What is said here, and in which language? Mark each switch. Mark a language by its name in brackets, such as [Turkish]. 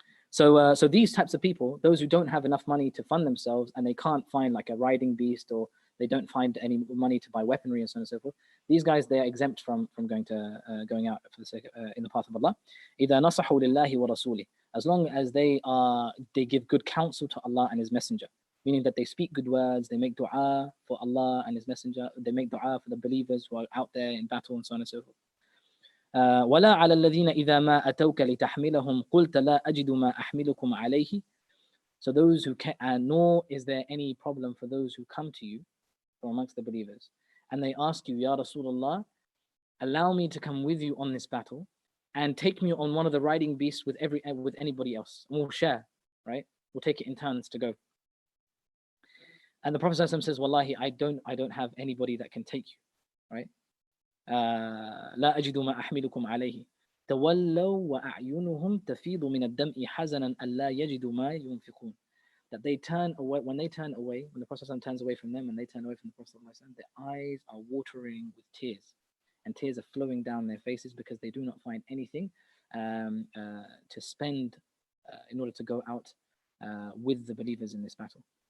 [English] So these types of people, those who don't have enough money to fund themselves and they can't find like a riding beast, or they don't find any money to buy weaponry and so on and so forth, these guys, they are exempt from going out for the sake in the path of Allah. [Arabic] إِذَا نَصَحُوا لِلَّهِ وَرَسُولِهِ. [English] As long as they give good counsel to Allah and His Messenger, meaning that they speak good words, they make dua for Allah and His Messenger, they make dua for the believers who are out there in battle and so on and so forth. [Arabic] ولا على الذين إذا ما أتوك لتحملهم قلت لا أجد ما أحملكم عليه. [English] So those who can, nor is there any problem for those who come to you from amongst the believers and they ask you, Ya Rasulullah, allow me to come with you on this battle and take me on one of the riding beasts with anybody else. And we'll share, right? We'll take it in turns to go. And the Prophet ﷺ says, Wallahi, I don't have anybody that can take you, right? [Arabic] لا أجد ما أحملكم عليه تولوا وأعينهم تفيض من الدمع حزنا ألا يجدوا ما ينفقون. [English] That they turn away, when the Prophet ﷺ turns away from them and they turn away from the Prophet ﷺ, their eyes are watering with tears, and tears are flowing down their faces because they do not find anything to spend in order to go out with the believers in this battle.